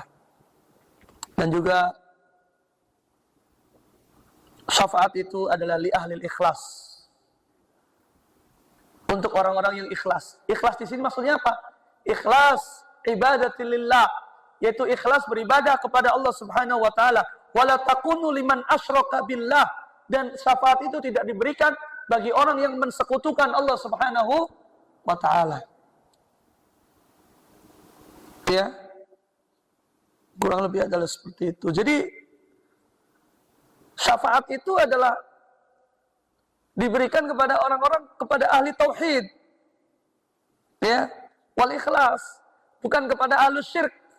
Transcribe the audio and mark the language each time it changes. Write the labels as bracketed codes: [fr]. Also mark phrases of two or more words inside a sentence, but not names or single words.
[id] Dan juga syafaat itu adalah [ar] لأهل الإخلاص. [id] Untuk orang-orang yang ikhlas. Ikhlas di sini maksudnya apa? [ar] إخلاص العبادة لله, [id] yaitu ikhlas beribadah kepada [ar] الله سبحانه وتعالى. ولا تكون لمن أشرك بالله, [id] dan syafaat itu tidak diberikan bagi orang yang mensekutukan [ar] الله سبحانه وتعالى. [id] Ya. Kurang lebih adalah seperti itu. Jadi syafaat itu adalah diberikan kepada orang-orang, kepada ahli tauhid, ya, [ar] والإخلاص, [id] bukan kepada ahli syirik.